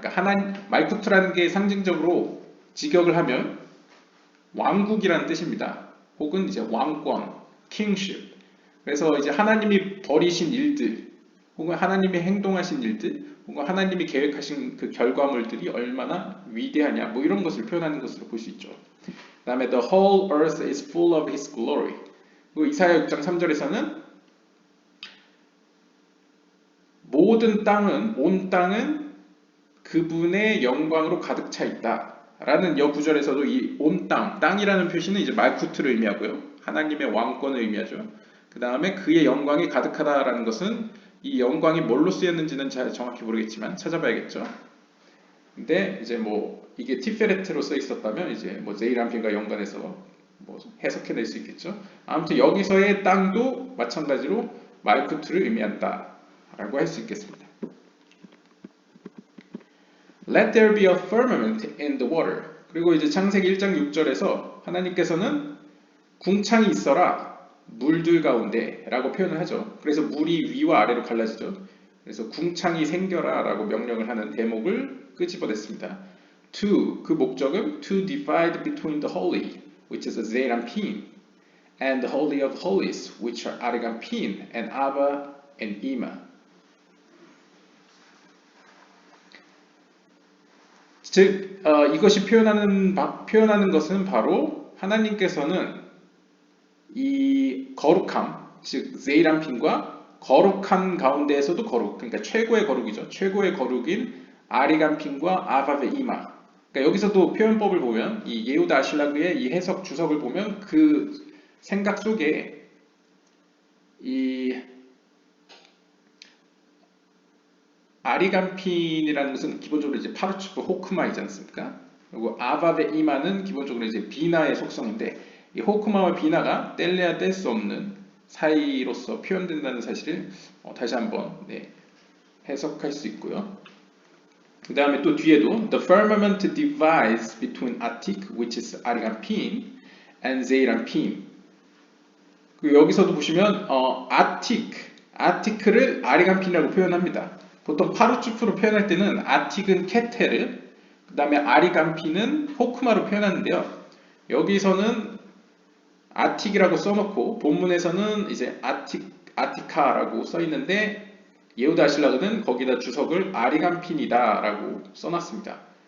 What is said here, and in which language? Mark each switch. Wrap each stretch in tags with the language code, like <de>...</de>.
<ko>그러니까 말쿠트라는 게 상징적으로 직역을 하면 왕국이라는 뜻입니다. 혹은 이제 왕권, kingship. 그래서 이제 하나님이 벌이신 일들, 혹은 하나님이 행동하신 일들, 혹은 하나님이 계획하신 그 결과물들이 얼마나 위대하냐, 뭐 이런 것을 표현하는 것으로 볼 수 있죠. 그 다음에</ko> <en>the whole earth is full of his glory.</en> <ko>그리고 이사야 6장 3절에서는 모든 땅은, 온 땅은 그분의 영광으로 가득 차 있다. 라는 여구절에서도 이 온 땅, 땅이라는 표시는 이제 말쿠트를 의미하고요. 하나님의 왕권을 의미하죠. 그 다음에 그의 영광이 가득하다라는 것은 이 영광이 뭘로 쓰였는지는 잘 정확히 모르겠지만 찾아봐야겠죠. 근데 이제 뭐 이게 티페레트로 써 있었다면 이제 뭐 제이람핀과 연관해서 뭐 해석해낼 수 있겠죠. 아무튼 여기서의 땅도 마찬가지로 말쿠트를 의미한다라고 할 수 있겠습니다.</ko> <en>Let there be a firmament in the water.</en> <ko>그리고 이제 창세기 1장 6절에서 하나님께서는 궁창이 있어라 물들 가운데 라고 표현을 하죠. 그래서 물이 위와 아래로 갈라지죠. 그래서 궁창이 생겨라 라고 명령을 하는 대목을 끄집어냈습니다.</ko> <en>To,</en> <ko>그 목적은</ko> <en>to divide between the holy, which is a Zeranpin, and the holy of holies, which are Arigampin and Ava and Ima.</en> <ko>즉 이것이 표현하는 것은 바로 하나님께서는 이 거룩함, 즉 제이람핀과 거룩한 가운데에서도 거룩, 그러니까 최고의 거룩이죠. 최고의 거룩인 아리간핀과 아바베 이마. 그러니까 여기서도 표현법을 보면 이 예후다 아실라그의 이 해석 주석을 보면 그 생각 속에 이 아리간핀이라는 것은 기본적으로 이제 파르츠프 호크마이지 않습니까? 그리고 아바베 이마는 기본적으로 이제 비나의 속성인데 이 호크마와 비나가 뗄래야 뗄 수 없는 사이로서 표현된다는 사실을 다시 한번 해석할 수 있고요. 그 다음에 또 뒤에도</ko> <en>The firmament divides between Atik, which is Arigampin, and Zeirampin.</en> <ko>그리고 여기서도 보시면 아티크를 아리간핀이라고 표현합니다. 보통 파르츠프로 표현할 때는 아틱은 케테르, 그 다음에 아리간핀은 호크마로 표현하는데요. 여기서는 아틱이라고 써놓고 본문에서는 이제 아티카라고 써있는데 예후다 아실라그는 거기다 주석을 아리간핀이다라고 써놨습니다.</ko>